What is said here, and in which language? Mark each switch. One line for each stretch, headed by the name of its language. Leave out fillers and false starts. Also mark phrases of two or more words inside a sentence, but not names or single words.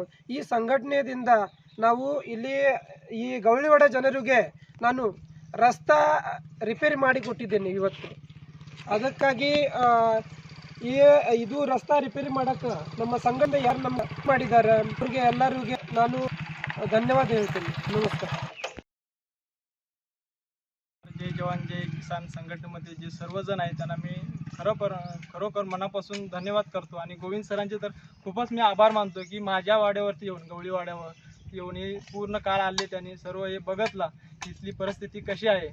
Kannada: ಈ ಸಂಘಟನೆಯಿಂದ ನಾವು ಇಲ್ಲಿ ಈ ಗೌಳಿವಾಡ ಜನರಿಗೆ ನಾನು ರಸ್ತೆ ರಿಪೇರಿ ಮಾಡಿ ಕೊಟ್ಟಿದ್ದೇನೆ ಇವತ್ತು. ಅದಕ್ಕಾಗಿ ಇದು ರಸ್ತೆ ರಿಪೇರಿ ಮಾಡೋಕ್ಕೆ ನಮ್ಮ ಸಂಘಟನೆ ಯಾರು ನಮ್ಮ ಮಾಡಿದ್ದಾರೆ ಅವ್ರಿಗೆ ಎಲ್ಲರಿಗೆ ನಾನು ಧನ್ಯವಾದ ಹೇಳ್ತೀನಿ.
Marathi: नमस्कार. जय जवान जय किसान संघटनेमध्ये जे सर्वजण आहेत त्यांना मी खरोखर मनापासून धन्यवाद करतो. आणि गोविंद सरांचे तर खूपच मी आभार मानतो की माझ्या वाड्यावरती येऊन, गवळी वाड्यावर येऊन हे पूर्ण काळ आले, त्यांनी सर्व हे बघितला इथली परिस्थिती कशी आहे.